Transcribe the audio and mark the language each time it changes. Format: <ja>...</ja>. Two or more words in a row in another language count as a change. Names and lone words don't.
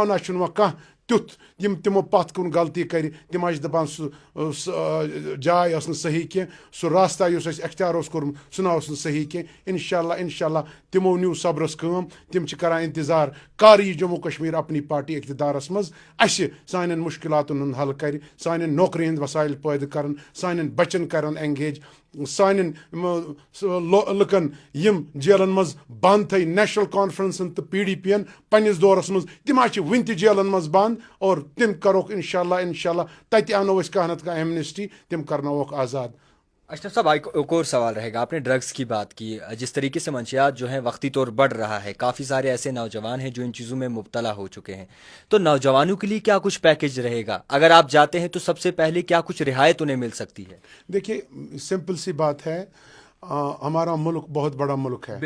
<ks>तिमो ना कह تیُتھ یِم تِمو پَتھ کُن غلطی کَرِ تِم ٲسۍ دَپان سُہ جاے ٲس نہٕ صحیح کینٛہہ سُہ راستہ یُس اَسہِ اختیار اوس کوٚرمُت سُہ نہ اوس نہٕ صحیح کینٛہہ</ks> <ar>اِنشاء اللہ</ar> <ks>تِمو نیوٗ صبرس کٲم تِم چھِ کَران اِنتظار کر یی جموں کشمیٖر اپنی پارٹی اقتدارس منٛز اَسہِ سانٮ۪ن مُشکلاتن ہُنٛد حل کَرِ سانٮ۪ن نوکری ہٕنٛدۍ وسایل پٲدٕ کَرن سانٮ۪ن بچن کَرن انگیج سانٮ۪ن لُکن یِم جیلن منٛز بنٛد تھٲے نیشنل کانفرنسن تہٕ PDP ین پنٛنِس دورس منٛز تِم حظ چھِ وٕنہِ تہِ جیلن منٛز بنٛد اور تِم کَروکھ</ks> <ar>اِنشاء اللہ</ar> <ks>تَتہِ اَنو أسۍ کانٛہہ نتہٕ کانٛہہ ایمنسٹی تِم کرناووکھ آزاد.</ks> <ur>اشرف صاحب ایک اور سوال رہے گا. آپ نے ڈرگس کی بات کی, جس طریقے سے منشیات جو ہیں وقتی طور بڑھ رہا ہے, کافی سارے ایسے نوجوان ہیں جو ان چیزوں میں مبتلا ہو چکے ہیں, تو نوجوانوں کے لیے کیا کچھ پیکج رہے گا؟ اگر آپ جاتے ہیں تو سب سے پہلے کیا کچھ رعایت انہیں مل سکتی ہے؟ دیکھیے سمپل سی بات ہے, ہمارا ملک بہت بڑا ملک ہے,</ur>